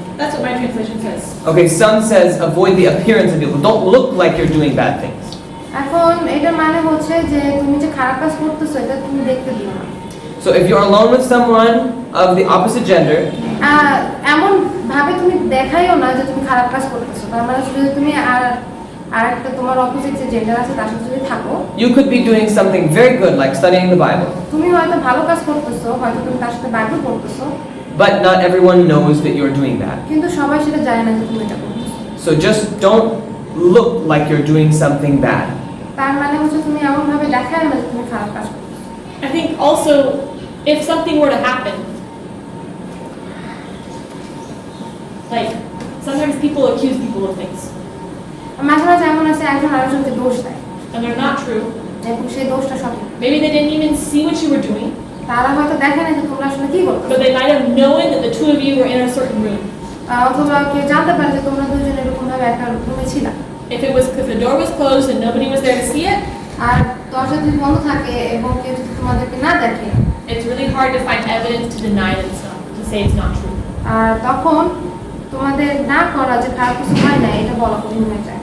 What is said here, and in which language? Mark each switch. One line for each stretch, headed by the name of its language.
English: That's what my translation says. Okay, some says avoid the appearance of evil. Don't look like you're doing bad things.
Bangla: এখন এটার মানে হচ্ছে যে তুমি যে খারাপ কাজ করতেছো এটা তুমি দেখতে দিও না।
English: So if you're alone with someone of the opposite gender,
Bangla: এমন ভাবে তুমি দেখাইও না যে তুমি খারাপ কাজ করতেছো। তার মানে যদি তুমি আর একটা তোমার অপোজিট যে জেন্ডার আছে তার সাথে যদি থাকো,
English: you could be doing something very good like studying the Bible.
Bangla: তুমি হয়তো ভালো কাজ করতেছো, হয়তো তুমি তার সাথে Bible পড়তেছো,
English: But not everyone knows that you're doing that.
Bangla: কিন্তু সবাই সেটা জানে না যে তুমি এটা করতেছো।
English: So just don't look like you're doing something bad.
Bangla: তার মানে হচ্ছে তুমি এমন ভাবে দেখায় না যে তুমি খারাপ কাজ করতেছো।
English: I think also, if something were to happen, like sometimes people accuse people of things,
Bangla: মাঝে মাঝে এমন আছে একজন আরেকজনকে দোষ দেয়
English: and they're not true.
Bangla: এবং সেই দোষটা সঠিক।
English: Maybe they didn't even see what you were doing,
Bangla: তারা হয়তো দেখে না যে তোমরা আসলে কি করতেছো,
English: but they might have known that the two of you were in a certain room.
Bangla: অথবা কেউ জানতে পারে যে তোমরা দুজন এরকম ভাবে একটা রুমে ছিলা।
English: If the door was closed and nobody was there to see it,
Bangla: আর দরজা যদি বন্ধ থাকে এবং কেউ যদি তোমাদেরকে না দেখে,
English: it's really hard to find evidence to deny that it's not, to say it's not true.
Bangla: আর তখন তোমাদের না করা যে খারাপ কিছু হয় না এটা বলা কঠিন হয়ে যায়।